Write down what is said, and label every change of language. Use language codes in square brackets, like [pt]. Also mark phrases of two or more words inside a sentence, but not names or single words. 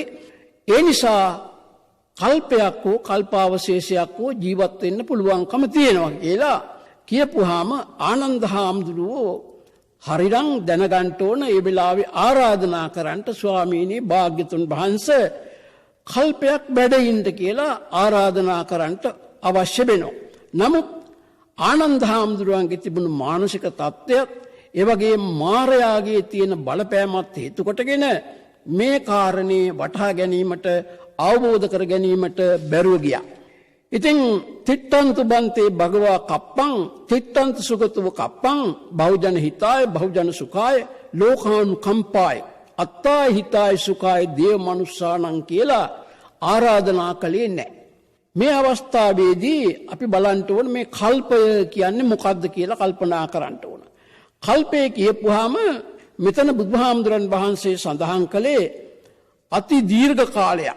[si] ඒ නිසා කල්පයක් හෝ කල්පාවශේෂයක් හෝ ජීවත් වෙන්න පුළුවන්කම තියෙනවා කියලා කියපුවාම ආනන්ද හාමුදුරුවෝ හරිනම් දැනගන්න ඕන ඒ වෙලාවේ ආරාධනා කරන්නට ස්වාමීනි භාග්‍යතුන් වහන්සේ කල්පයක් වැඩින්න කියලා ආරාධනා කරන්නට අවශ්‍ය වෙනවා. නමුත් ආනන්ද හාමුදුරුවන්ගේ තිබුණු මානසික තත්ත්වයක් ඒ වගේ මාරයාගේ තියෙන බලපෑමත් හේතු කොටගෙන මේ කාරණේ වටහා ගැනීමට අවබෝධ කර ගැනීමට බැරුව ගියා. [pi] ඉතින් තිත්තන්තු බන්තේ භගවා කප්පං තිත්තන්තු සුගතව කප්පං බහුජන හිතාය බහුජන සුඛාය ලෝකානුකම්පාය අත්තාය හිතාය සුඛාය දේව මනුස්සානං [si] කියලා ආරාධනා කළේ නැහැ. මේ අවස්ථාවේදී අපි බලන්න ඕන මේ කල්පය කියන්නේ මොකක්ද කියලා කල්පනා කරන්න ඕන. කල්පය කියපුවාම මෙතන බුදුහාමුදුරන් වහන්සේ සඳහන් කළේ අති දීර්ඝ කාලයක්.